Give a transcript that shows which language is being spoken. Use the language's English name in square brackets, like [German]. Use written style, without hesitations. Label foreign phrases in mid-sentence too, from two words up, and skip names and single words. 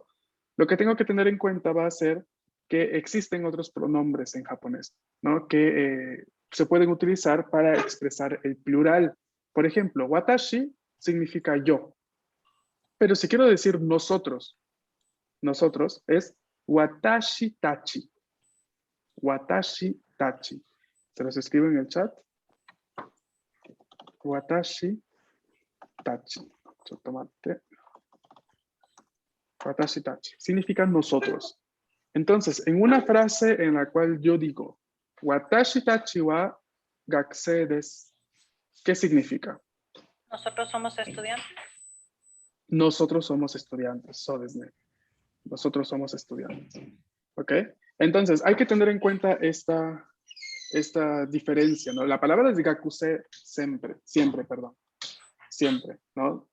[Spanish] Lo que tengo que tener en cuenta va a ser que existen otros pronombres en japonés, ¿no? Que se pueden utilizar para expresar el plural. Por ejemplo, watashi significa yo. Pero si quiero decir nosotros es [Japanese] 私たち. 私たち. [Spanish] Se los escribo en el chat. [Japanese] 私たち. [Spanish] Tomate. [Japanese] 私たち. [Spanish] Significa nosotros. Entonces, en una frase en la cual yo digo [Japanese] 私たちは学生です, [Spanish] ¿qué significa? Nosotros somos estudiantes. Nosotros somos estudiantes. [Japanese] そうですね. [Spanish] Nosotros somos estudiantes. ¿Ok? Entonces, hay que tener en cuenta esta diferencia, ¿no? La palabra es gakusei siempre, ¿no?